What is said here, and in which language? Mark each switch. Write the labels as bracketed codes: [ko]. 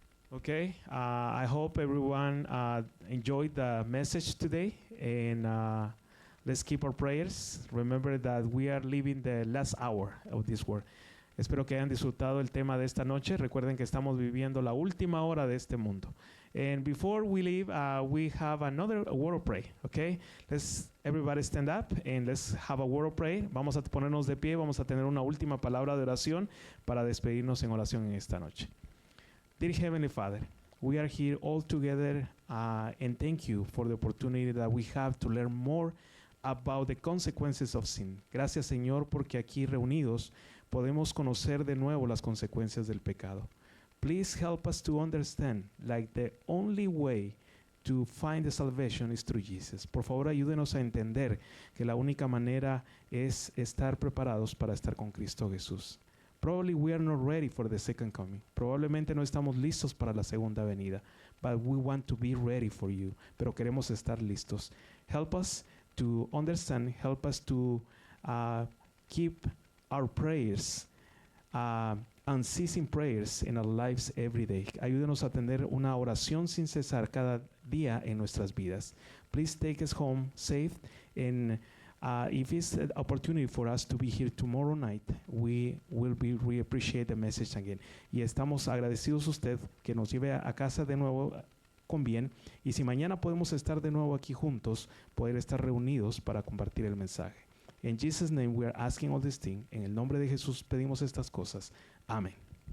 [en] Okay, I hope everyone enjoyed the message today, and let's keep our prayers. Remember that we are living the last hour of this world. [es] Espero que hayan disfrutado el tema de esta noche. Recuerden que estamos viviendo la última hora de este mundo. [en] And before we leave, we have another word of prayer, okay? Let's everybody stand up and let's have a word of prayer. [es] Vamos a ponernos de pie, vamos a tener una última palabra de oración para despedirnos en oración en esta noche. [en] Dear Heavenly Father, we are here all together and thank you for the opportunity that we have to learn more about the consequences of sin. [es] Gracias, Señor, porque aquí reunidos podemos conocer de nuevo las consecuencias del pecado. [en] Please help us to understand, like the only way to find the salvation is through Jesus. [es] Por favor, ayúdenos a entender que la única manera es estar preparados para estar con Cristo Jesús. [en] Probably we are not ready for the second coming. [es] Probablemente no estamos listos para la segunda venida, [en] but we want to be ready for you. [es] Pero queremos estar listos. [en] Help us to understand, help us to keep our prayers, unceasing prayers in our lives every day. [es] Ayúdenos a tener una oración sin cesar cada día en nuestras vidas. [en] Please take us home safe, and if it's an opportunity for us to be here tomorrow night, we appreciate the message again. [es] Y estamos agradecidos a usted que nos lleve a casa de nuevo con bien, y si mañana podemos estar de nuevo aquí juntos, poder estar reunidos para compartir el mensaje. [en] In Jesus' name we are asking all these things. [es] En el nombre de Jesús pedimos estas cosas. Amén.